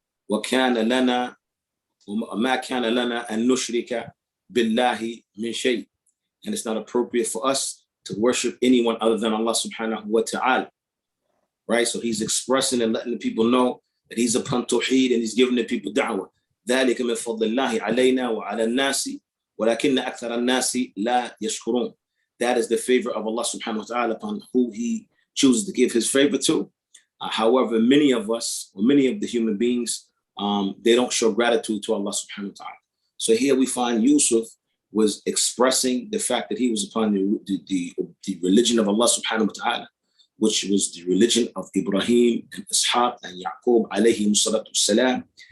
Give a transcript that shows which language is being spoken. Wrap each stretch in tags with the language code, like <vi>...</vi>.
<ar>وَكَانَ لَنَا وَمَا كَانَ لَنَا أَن نُشْرِكَ بِاللَّهِ مِنْ شَيْءٍ.</ar> <en>And it's not appropriate for us to worship anyone other than Allah subhanahu wa ta'ala. Right? So he's expressing and letting the people know that he's upon tawheed, and he's giving the people da'wah.</en> <ar>ذلك من فضل الله علينا وعلى الناس ولكن أكثر الناس لا يشكرون.</ar> <en>That is the favor of Allah subhanahu wa ta'ala upon who he chooses to give his favor to. However, many of us, or many of the human beings, they don't show gratitude to Allah subhanahu wa ta'ala. So here we find Yusuf was expressing the fact that he was upon the religion of Allah subhanahu wa ta'ala, which was the religion of Ibrahim and Ishaq and Yaqub alayhi salatu salam.</en>